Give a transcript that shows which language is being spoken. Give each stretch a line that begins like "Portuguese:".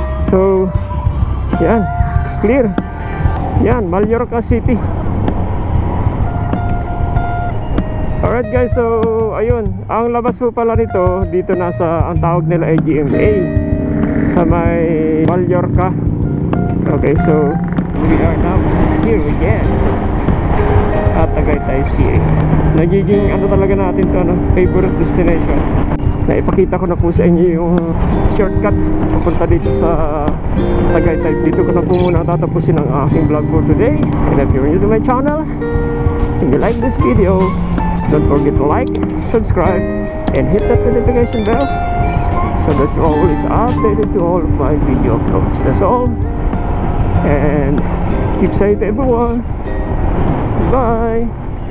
Filipino: So, yan, clear. Yan, Mallorca City.
English: Alright guys, so
Filipino: ayun, ang labas po pala nito dito nasa, ang tawag nila ay GMA sa may Mallorca.
English: Okay, so we are now here again at Tagaytay City.
Filipino: Nagiging ano talaga natin to, ano,
English: favorite destination.
Filipino: Naipakita ko na po sa inyo yung shortcut papunta dito sa Tagaytay. Dito ko na po muna tatapusin ang aking vlog
English: for today. And if you're new to my channel and you like this video, don't forget to like, subscribe, and hit that notification bell so that you're always updated to all of my video uploads. That's all. And keep safe everyone. Bye.